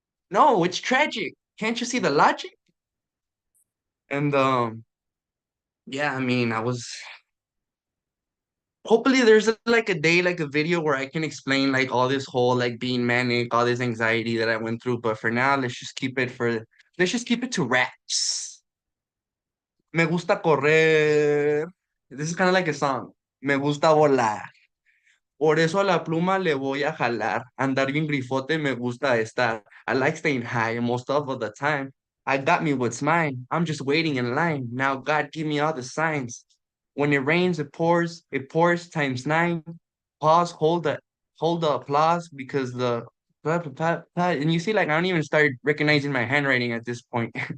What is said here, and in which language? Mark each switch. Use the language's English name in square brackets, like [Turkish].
[English] No, it's tragic. Can't you see the logic? And yeah, I mean, I was hopefully there's like a day, like a video where I can explain like all this whole like being manic, all this anxiety that I went through. But for now, let's just keep it to raps. [Spanish] Me gusta correr. [English] This is kind of like a song. [Spanish] Me gusta volar. Por eso a la pluma le voy a jalar. Andar bien grifote me gusta estar. [English] I like staying high most of the time. I got me what's mine. I'm just waiting in line. Now God give me all the signs. When it rains, it pours times nine. Pause, hold the applause because the and you see, like I don't even start recognizing my handwriting at this point.